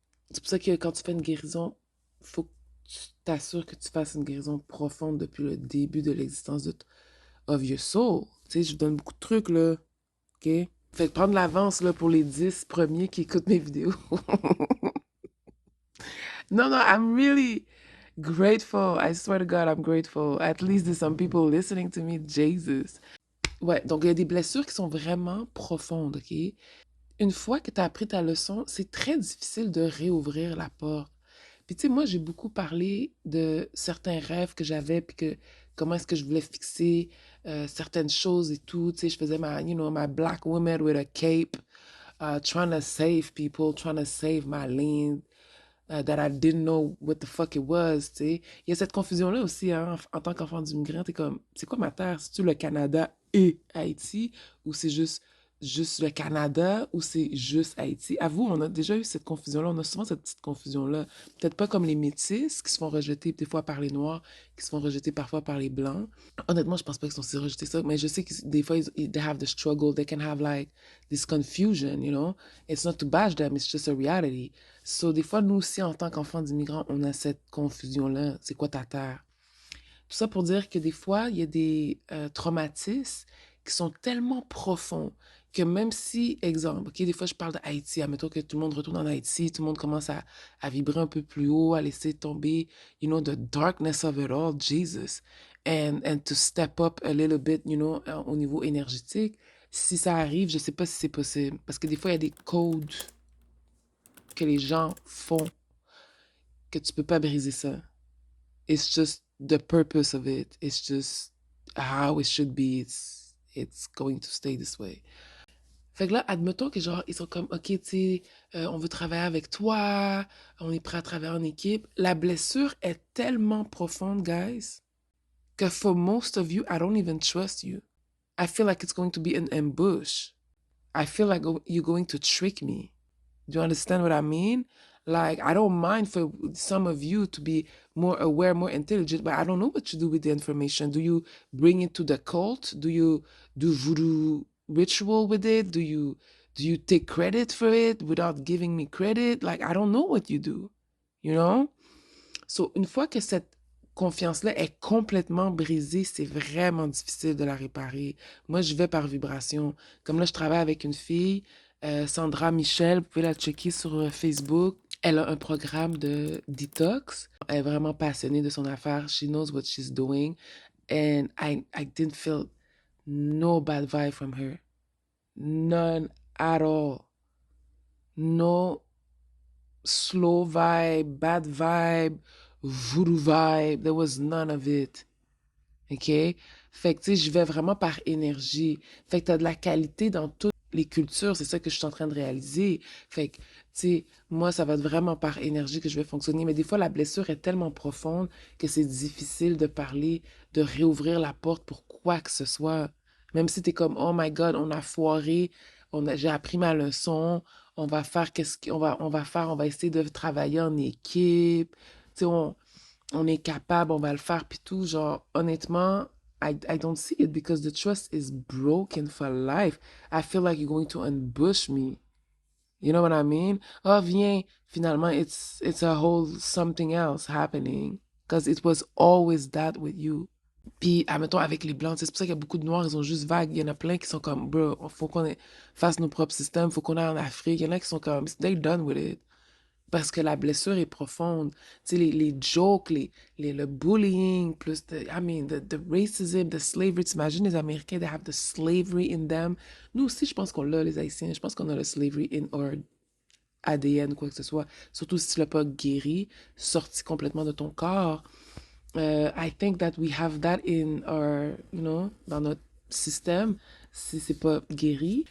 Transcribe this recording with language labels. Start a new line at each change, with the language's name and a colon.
French: C'est pour ça que quand tu fais une guérison, faut que tu t'assures que tu fasses une guérison profonde depuis le début de l'existence
English: of your soul.
French: Tu sais, je vous donne beaucoup de trucs, là. OK? Fait que prendre l'avance, là, pour les 10 premiers qui écoutent mes vidéos.
English: No, I'm really grateful. I swear to God, I'm grateful. At least there's some people listening to me. Jesus.
French: Ouais, donc il y a des blessures qui sont vraiment profondes, OK? Une fois que tu as appris ta leçon, c'est très difficile de réouvrir la porte. Puis tu sais, moi, j'ai beaucoup parlé de certains rêves que j'avais, puis que comment est-ce que je voulais fixer certaines choses et tout. Tu sais, je faisais
English: my black woman with a cape, trying to save people, trying to save my land, that I didn't know what the fuck it was,
French: tu sais. Il y a cette confusion-là aussi, hein, en tant qu'enfant d'immigrant, t'es comme, c'est quoi ma terre? C'est-tu le Canada et Haïti, ou c'est juste le Canada, ou c'est juste Haïti? Avoue, on a déjà eu cette confusion-là, on a souvent cette petite confusion-là. Peut-être pas comme les métis, qui se font rejeter des fois par les Noirs, qui se font rejeter parfois par les Blancs. Honnêtement, je pense pas qu'ils sont si rejetés ça, mais je sais que des fois,
English: they have the struggle, they can have like this confusion, you know? It's not to bash them, it's just a reality.
French: So, des fois, nous aussi, en tant qu'enfants d'immigrants, on a cette confusion-là. C'est quoi ta terre? Tout ça pour dire que des fois, il y a des traumatismes qui sont tellement profonds que même si, exemple, OK, des fois, je parle d'Haïti, admettons que tout le monde retourne en Haïti, tout le monde commence à vibrer un peu plus haut, à laisser tomber,
English: the darkness of it all, Jesus, and to step up a little bit,
French: au niveau énergétique. Si ça arrive, je sais pas si c'est possible. Parce que des fois, il y a des codes que les gens font que tu peux pas briser ça.
English: It's just the purpose of it. It's just how it should be. It's going to stay this way.
French: Fait que là, admettons que genre, ils sont comme, OK, tu sais, on veut travailler avec toi, on est prêt à travailler en équipe. La blessure est tellement profonde, guys, que
English: for most of you, I don't even trust you. I feel like it's going to be an ambush. I feel like you're going to trick me. Do you understand what I mean? Like, I don't mind for some of you to be more aware, more intelligent, but I don't know what you do with the information. Do you bring it to the cult? Do you do voodoo ritual with it? Do you take credit for it without giving me credit? Like, I don't know what you do, you know?
French: So, une fois que cette confiance-là est complètement brisée, c'est vraiment difficile de la réparer. Moi, je vais par vibration. Comme là, je travaille avec une fille, Sandra Michel, vous pouvez la checker sur Facebook. Elle a un programme de detox. Elle est vraiment passionnée de son affaire.
English: She knows what she's doing. And I didn't feel no bad vibe from her. None at all. No slow vibe, bad vibe, voodoo vibe. There was none of it. OK?
French: Fait que, tu sais, je vais vraiment par énergie. Fait que tu as de la qualité dans toutes les cultures. C'est ça que je suis en train de réaliser. Fait que, tu sais, moi, ça va être vraiment par énergie que je vais fonctionner. Mais des fois, la blessure est tellement profonde que c'est difficile de parler, de réouvrir la porte pour quoi que ce soit. Même si tu es comme,
English: oh my God,
French: on a foiré, j'ai appris ma leçon, on va faire on va essayer de travailler en équipe. Tu sais, on est capable, on va le faire, puis tout. Genre, honnêtement,
English: I don't see it because the trust is broken for life. I feel like you're going to ambush me. You know what I mean?
French: Oh, viens, finalement,
English: it's a whole something else happening. Because it was always that with you.
French: Puis, admettons, avec les Blancs, c'est pour ça qu'il y a beaucoup de Noirs, ils sont juste vagues. Il y en a plein qui sont comme, bro, faut qu'on fasse nos propres systèmes, faut qu'on aille en Afrique. Il y en a qui sont comme,
English: they're done with it.
French: Parce que la blessure est profonde. Tu sais, les jokes, le bullying, plus
English: the racism, the slavery.
French: T'imagines les Américains,
English: they have the slavery in them.
French: Nous aussi, je pense qu'on l'a, les Haïtiens. Je pense qu'on a le slavery
English: in our
French: ADN, quoi que ce soit. Surtout si tu l'as pas guéri, sorti complètement de ton corps.
English: I think that we have that in our,
French: dans notre système, si c'est pas guéri.